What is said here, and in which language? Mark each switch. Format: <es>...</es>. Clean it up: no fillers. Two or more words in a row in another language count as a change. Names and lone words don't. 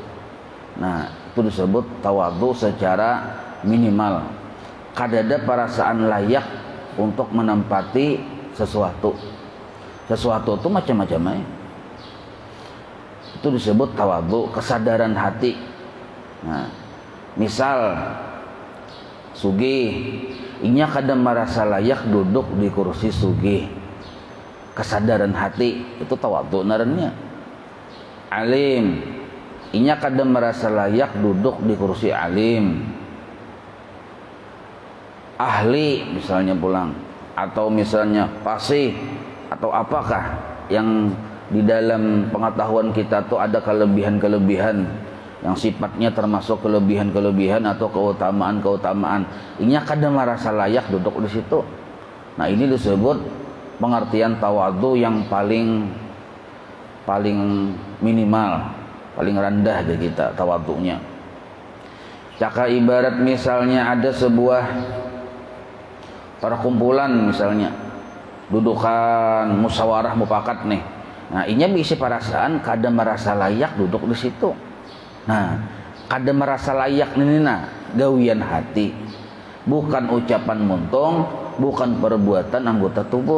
<id>Nah, itu disebut tawadhu secara minimal.</id> <bjn>Kadada perasaan layak untuk menempati sesuatu.</bjn> <id>Sesuatu itu macam-macam. Itu disebut tawadhu, kesadaran hati. Nah,</id> <bjn>misal sugih, inya kada merasa layak duduk di kursi sugih. Kesadaran hati itu tawadhu narannya. Alim, inya kada merasa layak duduk di kursi alim.</bjn> <id>Ahli misalnya pulang, atau misalnya fasih, atau apakah yang di dalam pengetahuan kita tuh ada kelebihan-kelebihan yang sifatnya termasuk kelebihan-kelebihan atau keutamaan-keutamaan.</id> <bjn>Inya kada merasa layak duduk di situ. Nah, ini disebut pengertian tawadhu yang paling minimal, paling rendah dari kita tawadhunya.</bjn> <id>Caka ibarat misalnya ada sebuah perkumpulan misalnya, dudukan musyawarah mufakat nih.</id> <bjn>Nah, inya bisi perasaan kada merasa layak duduk di situ. Nah, kada merasa layak ini gawian hati, bukan ucapan muntung, bukan perbuatan anggota tubuh.</bjn>